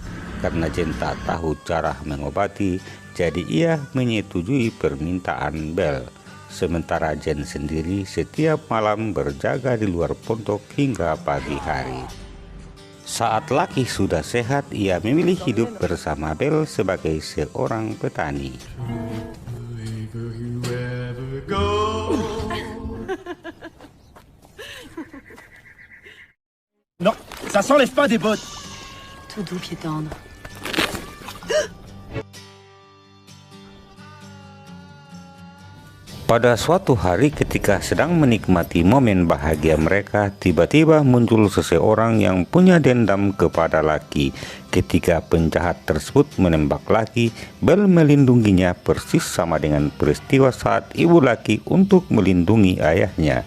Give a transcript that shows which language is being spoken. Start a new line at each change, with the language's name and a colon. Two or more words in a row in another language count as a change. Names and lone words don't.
Indonesian: Karena James tak tahu cara mengobati, jadi ia menyetujui permintaan Bell. sementara Jane sendiri setiap malam berjaga di luar pondok hingga pagi hari. Saat Lucky sudah sehat, ia memilih hidup bersama Belle sebagai seorang petani.
French: Non, ça s'enlève pas des bottes. Tout doux, pied tendre.
Indonesian: Pada suatu hari ketika sedang menikmati momen bahagia mereka, tiba-tiba muncul seseorang yang punya dendam kepada Lucky. Ketika penjahat tersebut menembak Lucky, Belle melindunginya persis sama dengan peristiwa saat ibu Lucky untuk melindungi ayahnya.